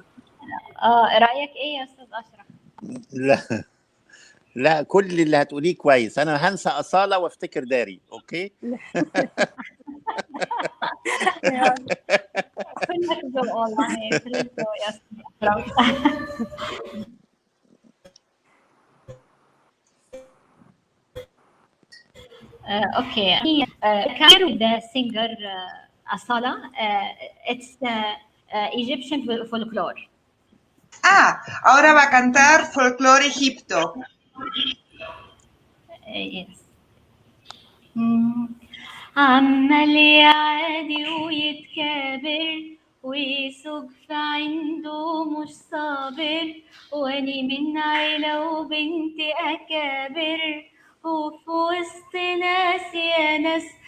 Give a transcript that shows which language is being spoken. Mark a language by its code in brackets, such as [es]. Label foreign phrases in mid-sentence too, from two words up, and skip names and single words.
[ar] رأيك إيه يا أستاذ أشرف؟ لا كل اللي هتقوليه كويس، انا هنسى أصالة وافتكر داري. اوكي. كلك ذوق والله، كلك ذوق يا أستاذ أشرف. [en] Okay. Career with the singer Asala. It's Egyptian folklore. [es] Ahora va a cantar folclore egipto. [en] Yes. [ar] عمال يعادي ويتكابر ويسوق في عنده مش صابر، واني من عيلة وبنت أكابر وفي وسط ناس يا ناس